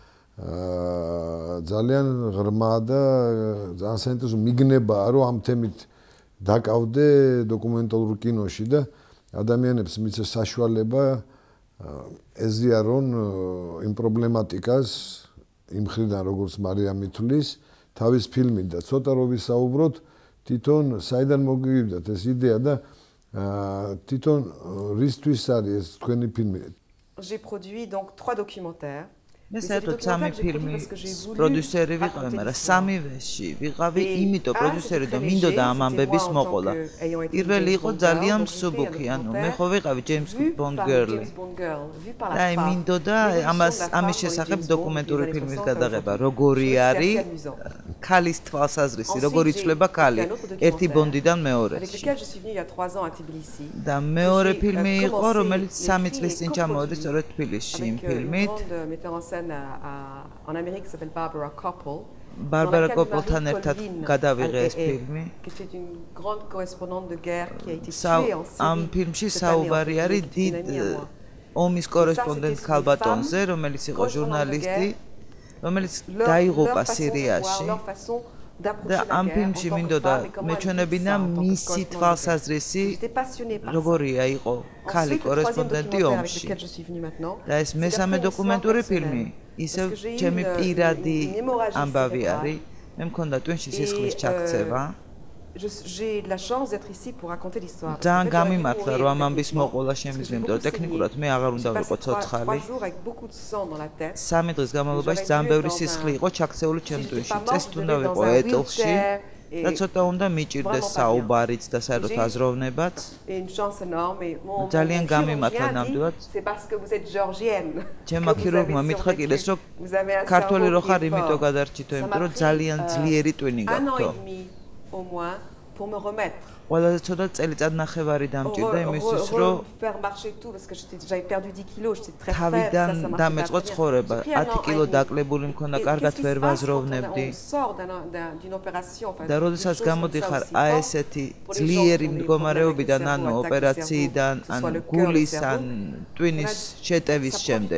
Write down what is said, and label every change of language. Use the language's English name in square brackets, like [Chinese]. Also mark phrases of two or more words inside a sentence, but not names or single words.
[Georgian] ძალიან ღრმა და ძალიან საინტერესო მიგნებაა, რომ ამ თემით დაკავდე დოკუმენტალურ კინოში და ადამიანებს მიცეს საშუალება ეზიარონ იმ პრობლემატიკას იმ მხრიდან როგორც მარიამ ითვლის თავის ფილმით და ცოტა რო ვისაუბროთ თვითონ საიდან მოგივიდათ ეს იდეა და თვითონ რისთვის არის ეს თქვენი ფილმი? [French] J'ai produit donc 3 documentaires. [Georgian] მე საერთოდ სამი ფილმის პროდიუსერი ვიყავი, მაგრამ სამივეში ვიყავი იმიტომ პროდიუსერი და მინდოდა ამ ამბების მოყოლა. პირველი იყო ძალიან მსუბუქი, ანუ მე ხო ვიყავი [English] James Bond girl. [Georgian] და მინდოდა ამის შესახებ დოკუმენტური ფილმის გადაღება, როგორი არის ქალის თვალსაზრისი, როგორ იცვლება ქალი ერთი ბონდიდან მეორეში. და მეორე ფილმი იყო, რომელიც 3 წლის წინ ჩამოვიდა სწორედ თბილისში იმ ფილმით. [French] En Amérique s'appelle Barbara Koppel. [Georgian] Barbara Koppelთან ერთად გადავიღე ეს ფილმი. [French] Qui était une grande correspondante de guerre qui a été tuée en Syrie. [Georgian] ამ ფილმში საუბარი არის დიდ ომის კორესპონდენტ ქალბატონზე, რომელიც იყო ჟურნალისტი, რომელიც დაიღუპა სირიაში. და ამ ფილმში მინდოდა მეჩვენებინა მისი თვალსაზრისი, როგორია იყო ქალი კორესპონდენტი ომში. და ეს მესამე დოკუმენტური ფილმი ისევ ჩემი პირადი ამბავი არის. მე მქონდა ტვინში სისხლის ჩაქცევა. [French] J'ai la chance d'être ici pour raconter l'histoire. [Georgian] ძალიან გამიმართლა რომ ამ ამბის მოყოლა შემიძლია, იმიტომ რომ ტექნიკურად მე აღარ უნდა ვიყო ცოცხალი. 3 დღის განმავლობაში ძალიან ბევრი სისხლი იყო ჩაქცეული ჩემ ტვინში. წესით უნდა ვიყო ეტლში და ცოტა უნდა მიჭირდეს საუბარიც და საერთოდ აზროვნებაც. ძალიან გამიმართლა ნამდვილად. ჩემმა ქირურგმა მითხრა კიდეს რომ ქართველი რო ხარ, იმიტომ გადარჩითო, იმიტომ რომ ძალიან ძლიერი ტვინი გაქვთ. [French] Au moins pour me remettre. [Georgian] ყველაზე ცოტა წელიწად ნახევარი დამჭირდა იმისთვის რომ [French] faire marcher tout parce que j'avais perdu 10 kilos, j'étais très faible. [Georgian] თავიდან დამეწყო ცხოვრება, 10 კილო დაკლებული მქონდა, კარგად ვერ ვაზროვნებდი. და როდესაც გამოდიხარ აი ესეთი ძლიერი მდგომარეობიდან, ანუ ოპერაციიდან, ან გულის, ან ტვინის შეტევის შემდეგ.